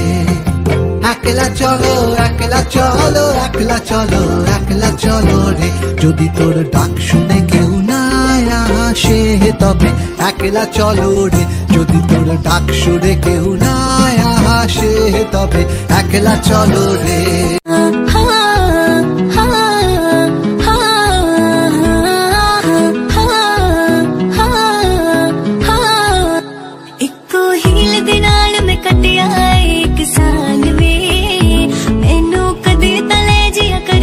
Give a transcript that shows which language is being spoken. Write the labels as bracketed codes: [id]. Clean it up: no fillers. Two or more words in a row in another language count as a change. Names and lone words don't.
[bn] একলা চলো, একলা চলো, একলা চলো, একলা চলো রে। যদি তোর ডাক শুনে কেউ না হাসে তবে একলা চলো রে। যদি তোর ডাক শুনে কেউ না হাসে তবে একলা চলো রে। [pa] ਇਕੋ ਹੀਲ ਦੇ ਨਾਲ ਮੈਂ ਕਟਿਆ ਇਕ ਸਾਲ ਵੇ, ਮੈਨੂੰ ਕਦੇ ਤਲੇ ਜੀਆ